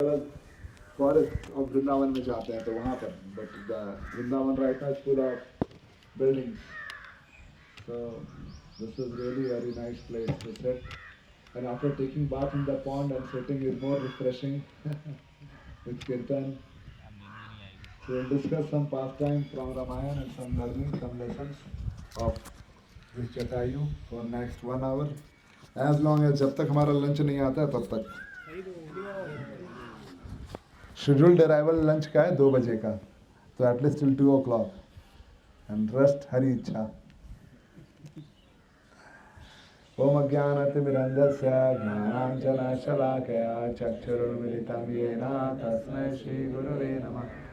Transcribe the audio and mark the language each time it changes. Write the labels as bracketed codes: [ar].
[en] forest of Vrindavan [hi] में जाते हैं तो वहाँ पर, [en] But Vrindavan right now is full of buildings. So this is really very nice place to sit. And after taking bath in the pond and sitting is more refreshing with kirtan. So we'll discuss some pastime from Ramayana and some learning, some lessons of this Jatayu for next 1 hour. As long as [hi] जब तक हमारा lunch नहीं आता है तब तक. [en] scheduled arrival lunch [hi] का है 2 बजे का, तो [en] At least till 2 o'clock. And rest [hi] Hari इच्छा. [sa] ओम अज्ञानतिमिरन्धस्य ज्ञानाञ्जनशलाकया चक्षुरुन्मिलितं येन तस्मै श्रीगुरवे नमः.